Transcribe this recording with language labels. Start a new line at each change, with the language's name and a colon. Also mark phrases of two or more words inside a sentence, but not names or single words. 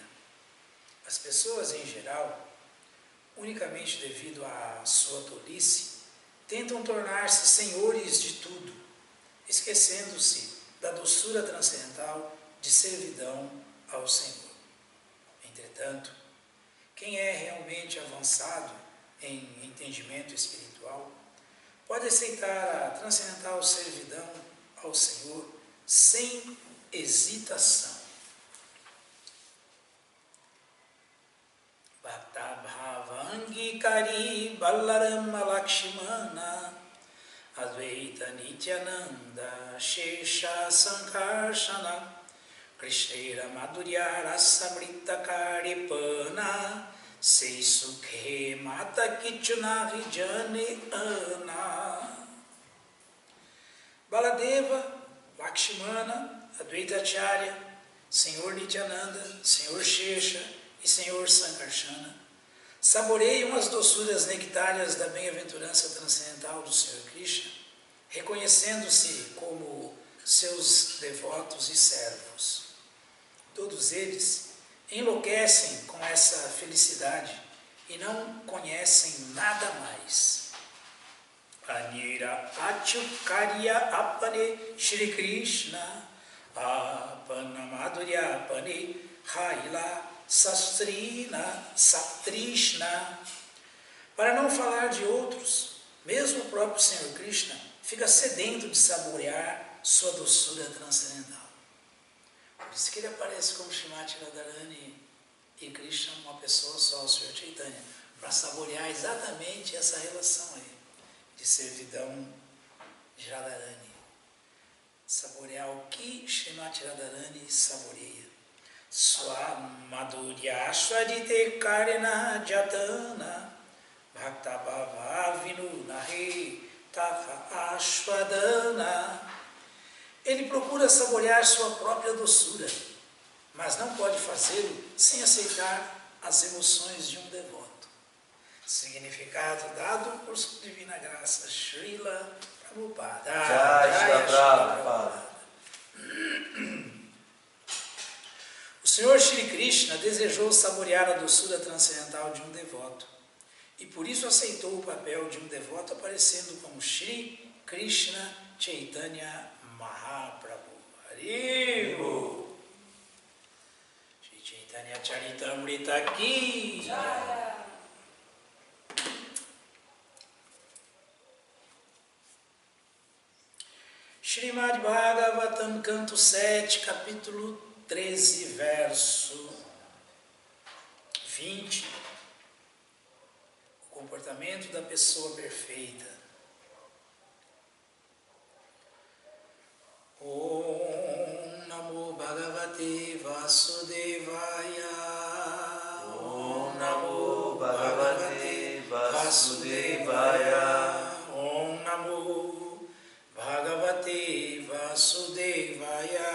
Portuguese: As pessoas, em geral, unicamente devido à sua tolice, tentam tornar-se senhores de tudo, esquecendo-se da doçura transcendental de servidão ao Senhor. Entretanto, quem é realmente avançado em entendimento espiritual pode aceitar a transcendental servidão ao Senhor sem hesitação.
Bangla: ভক্ত ভাব অঙ্গীকারি বলরাম লক্ষ্মণ অদ্বৈত নিত্যানন্দ শেষ সঙ্কর্ষণ কৃষ্ণের মাধুর্য রসামৃত করিপান সেই সুখে মত কিছুনা বিজানে আন.
Portuguese: Baladeva, Lakshmana, Advaita Acharya, Senhor Nityananda, Senhor Shesha e Senhor Sankarshana saboreiam as doçuras nectárias da bem-aventurança transcendental do Senhor Krishna, reconhecendo-se como seus devotos e servos. Todos eles enlouquecem com essa felicidade e não conhecem nada mais.
Bangla: আনির অচুকার্য আপনে শ্রী কৃষ্ণ আপন মাধুর্য আপনে হৈল সাস্ত্রিন সতৃষ্ণ.
Portuguese: Para não falar de outros, mesmo o próprio Senhor Krishna fica sedento de saborear sua doçura transcendental. Por isso que ele aparece como Srimati Radharani e Krishna, uma pessoa só, o Senhor Chaitanya, para saborear exatamente essa relação aí, de servidão de Radharani. Saborear o que Srimati Radharani saboreia.
Bangla: স্বমাধুর্য শ্বাদিতে করেন যতন ভক্ত ভাববিনু নহে তাহা আশ্বাদন.
Portuguese: Ele procura saborear sua própria doçura, mas não pode fazê-lo sem aceitar as emoções de um devoto. Significado dado por sua divina graça, Srila Prabhupada. Jai Shri Prabhupada. Krishna desejou saborear a doçura transcendental de um devoto e por isso aceitou o papel de um devoto aparecendo como Shri Krishna Chaitanya Mahaprabhu. Haribo!
Hindi: श्री चैतन्य चरितामृत की जय.
Portuguese: Srimad Bhagavatam, canto 7, capítulo 13, verso 20. O comportamento da pessoa perfeita.
Sanskrit: ॐ नमो भगवते वासुदेवाय. ॐ नमो भगवते वासुदेवाय. ॐ नमो भगवते वासुदेवाय.